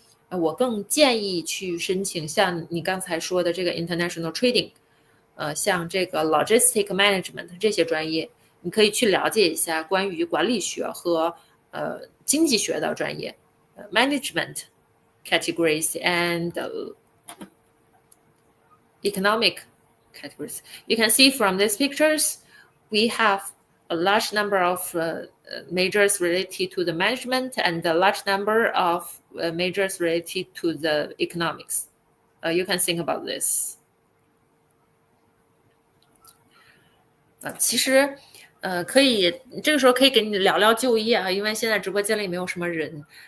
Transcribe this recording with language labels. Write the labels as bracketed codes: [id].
[zh] 我更建议去申请像你刚才说的这个 [en] international trading， [zh] 像这个 [en] logistic management [zh] 这些专业，你可以去了解一下关于管理学和经济学的专业， [en] management categories and economic categories. You can see from these pictures, we have a large number of majors related to the management and a large number of majors related to the economics. You can think about this. [zh] 其实，可以这个时候可以给你聊聊就业啊，因为现在直播间里没有什么人。